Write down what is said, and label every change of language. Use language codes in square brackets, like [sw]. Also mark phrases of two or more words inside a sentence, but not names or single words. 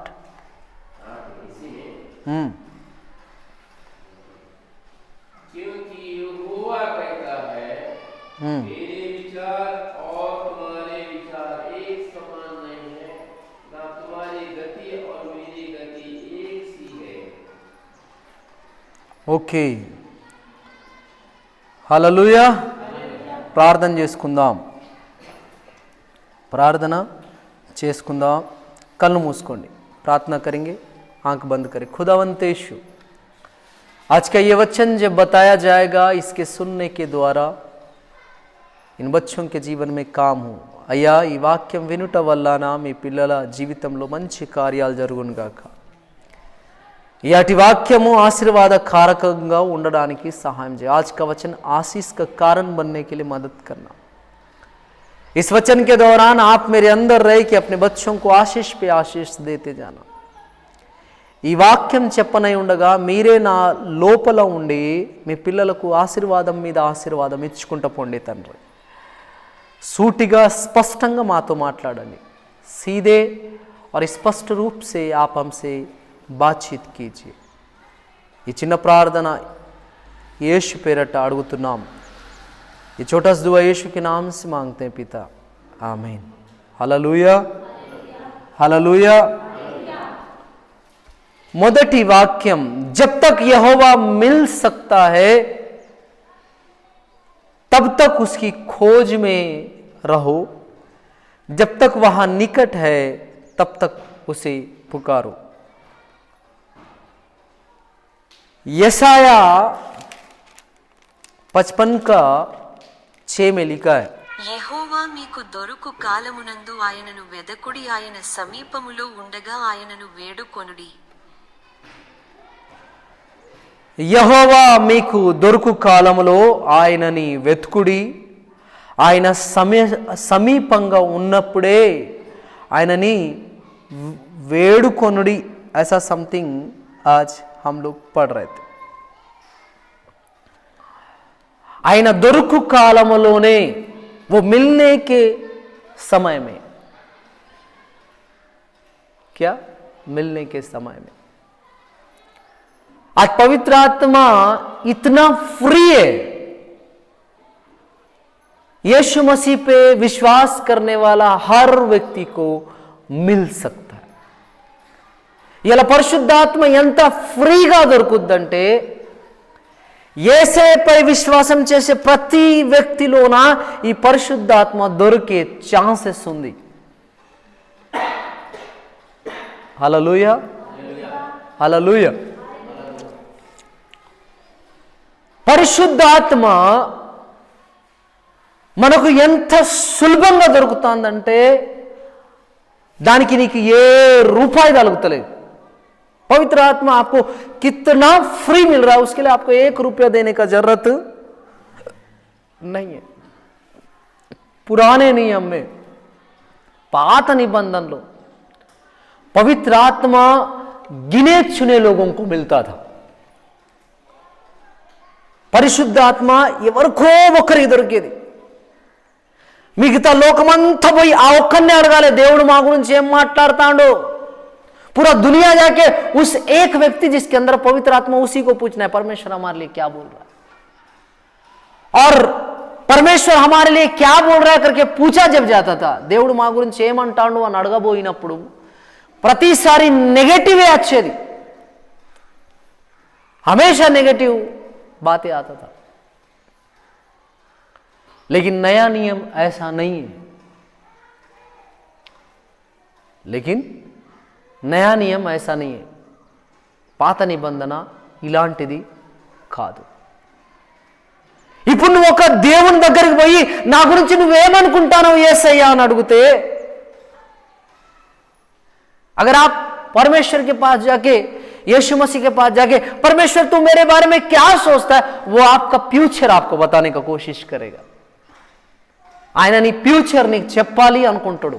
[hi] इसी में क्योंकि यहोवा कहता है, मेरे विचार और तुम्हारे विचार एक समान नहीं है, ना तुम्हारी गति और मेरी गति एक सी है। [te] ఓకే, హల్లెలూయా। ప్రార్థన చేసుకుందాం, కళ్ళు మూసుకోండి, [hi] प्रार्थना करेंगे, आंख बंद करें। खुदावंत यीशु, आज का ये वचन जब बताया जाएगा, इसके सुनने के द्वारा इन बच्चों के जीवन में काम हो। [te] అయ్యా, ఈ వాక్యం వినుట వలన మీ పిల్లల జీవితంలో మంచి కార్యాలు జరుగునుగాక। యాటి వాక్యము ఆశీర్వాద कारకంగా ఉండడానికి సహాయం చేయి। [hi] आज का वचन आशीष का कारण बनने के लिए मदद करना। इस वचन के दौरान आप मेरे अंदर रह के अपने बच्चों को आशीष पे आशीष देते जाना। [te] ఈ వాక్యం చెప్పనై ఉండగా మీరే నా లోపల ఉండి మీ పిల్లలకు ఆశీర్వాదం మీద ఆశీర్వాదం ఇచ్చుకుంటూ పోండి తండ్రి। సూటిగా స్పష్టంగా మాతో माట్లాడండి। [hi] सीधे और स्पष्ट रूप से आप हमसे बातचीत कीजिए। [te] ये చిన్న ప్రార్థన यीशु పేరట అడుగుతున్నాం। [hi] ये छोटा सा दुआ यीशु के नाम से मांगते हैं पिता, आमीन। हालेलुया, हालेलुया। [te] మొదటి వాక్యం, [hi] जब तक यहोवा मिल सकता है तब तक उसकी खोज में रहो, जब तक वहां निकट है तब तक उसे पुकारो। यशाया 55 का 6 में लिखा है, [te] యెహోవా మీకు దొరుకు కాలమునందు ఆయనను వెదకుడి, ఆయన సమీపములో ఉండగా ఆయనను వేడుకొనుడి। యెహోవా మీకు దొరుకు కాలములో ఆయనని వెతుకుడి, ఆయన సమీపంగా ఉన్నప్పుడే ఆయనని వేడుకొనుడి. [hi] ऐसा समथिंग आज हम लोग पढ़ रहे थे. [te] ఆయన దొరుకు కాలములోనే, [hi] वो मिलने के समय में, क्या मिलने के समय में. आज पवित्र आत्मा इतना फ्री है, यीशु मसीह पे विश्वास करने वाला हर व्यक्ति को मिल सकता है. [te] ఇలా పరిశుద్ధాత్మ ఎంత ఫ్రీగా దొరుకుద్దంటే యేసుపై విశ్వాసం చేసే ప్రతి వ్యక్తిలోన ఈ పరిశుద్ధాత్మ దొరికే ఛాన్సెస్ ఉంది. హల్లెలూయా, హల్లెలూయా. పరిశుద్ధాత్మ మనకు ఎంత సులభంగా దొరుకుతుందంటే దానికి నీకు ఏ రూపాయి తగులుతలేదు. [hi] पवित्र आत्मा आपको कितना फ्री मिल रहा है, उसके लिए आपको 1 रुपया देने का जरूरत नहीं है. पुराने नियम में, [te] పాత నిబంధన లో, [hi] पवित्र आत्मा गिने चुने लोगों को मिलता था. [te] పరిశుద్ధ ఆత్మ ఎవరికో ఒకరికి దొరికేది. మిగతా లోకమంతా పోయి ఆ ఒక్కరినే అడగాలి, దేవుడు మా గురించి ఏం మాట్లాడతాడో. [hi] पूरा दुनिया जाके उस एक व्यक्ति जिसके अंदर पवित्र आत्मा, उसी को पूछना है परमेश्वर हमारे लिए क्या बोल रहा है, और परमेश्वर हमारे लिए क्या बोल रहा है करके पूछा जब जाता था. [te] దేవుడు మా గురించి ఏమంటాడు అని అడగబోయినప్పుడు ప్రతిసారి నెగటివే వచ్చేది, [hi] हमेशा नेगेटिव बातें आता था. लेकिन नया नियम ऐसा नहीं है. लेकिन नया नियम ऐसा नहीं है. [te] పాత నిబంధన ఇలాంటిది కాదు. ఇప్పుడు నువ్వు ఒక దేవుని దగ్గరికి పోయి నా గురించి నువ్వేమనుకుంటానో యేసయ్యా అని అడిగితే, [hi] अगर आप परमेश्वर के पास जाके, यीशु मसीह के पास जाके, परमेश्वर तू मेरे बारे में क्या सोचता है, वो आपका फ्यूचर आपको बताने का कोशिश करेगा. [te] ఆయన నీ ఫ్యూచర్ నీకు చెప్పాలి అనుకుంటాడు.